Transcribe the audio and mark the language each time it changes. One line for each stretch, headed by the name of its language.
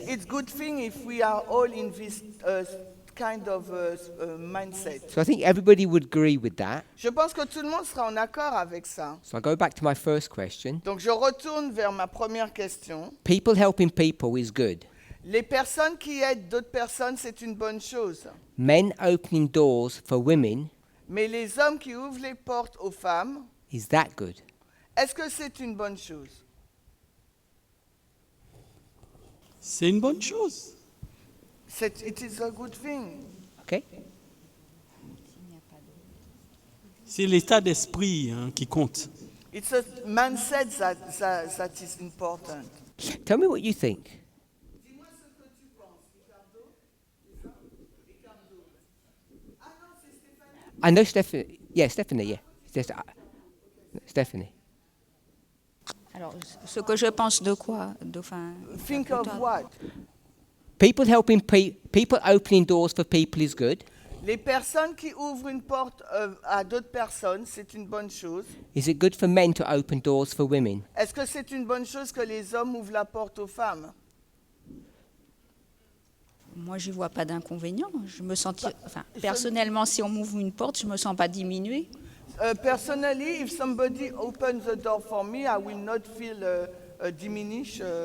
English: It's good thing if we are all in this kind of mindset. So I think everybody would agree with that.
French: Je pense que tout le monde sera en accord avec ça.
English: So I go back to my first question.
French: Donc je retourne vers ma première question.
English: People helping people is good.
French: Les personnes qui aident d'autres personnes, c'est une bonne chose.
English: Men opening doors for women,
French: Mais les hommes qui ouvrent les portes aux femmes,
English: is that good?
French: est-ce que c'est une bonne chose? C'est une bonne chose.
English: It is a good thing. Okay?
French: C'est l'état d'esprit qui compte.
English: It's a mindset that is important. Tell me what you think. I know Stephanie. Yeah, Stephanie, yeah. Stephanie.
French: Alors, ce que je pense de quoi
English: Think of what? People helping people opening doors for people is good.
French: Les personnes qui ouvrent une porte à d'autres personnes, c'est une bonne chose.
English: Is it good for men to open doors for women?
French: Est-ce que c'est une bonne chose que les hommes ouvrent la porte aux femmes? Moi, j'y vois pas d'inconvénient. Je me sens, personnellement, si on m'ouvre une porte, je me sens pas diminuée.
English: Personally, if somebody opens the door for me, I will not feel diminished.